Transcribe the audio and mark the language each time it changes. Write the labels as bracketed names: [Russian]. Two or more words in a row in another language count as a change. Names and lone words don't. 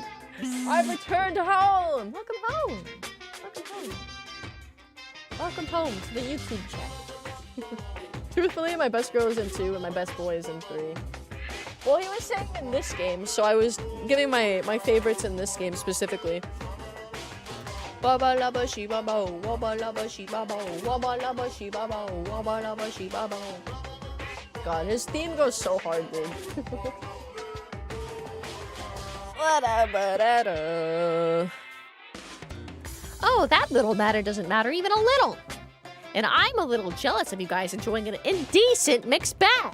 [English] I've returned home! Welcome home! Welcome home. Welcome home to the YouTube chat. Truthfully, my best girl is in 2 and my best boy is in 3. Well, he was saying in this game, so I was giving my favorites in this game specifically. Waba laba shibabo, waba laba shibabo, waba laba shibabo, waba laba shibabo. God, his theme goes so hard, dude. Oh, that little matter doesn't matter even a little. And I'm a little jealous of you guys enjoying an indecent mixed bag.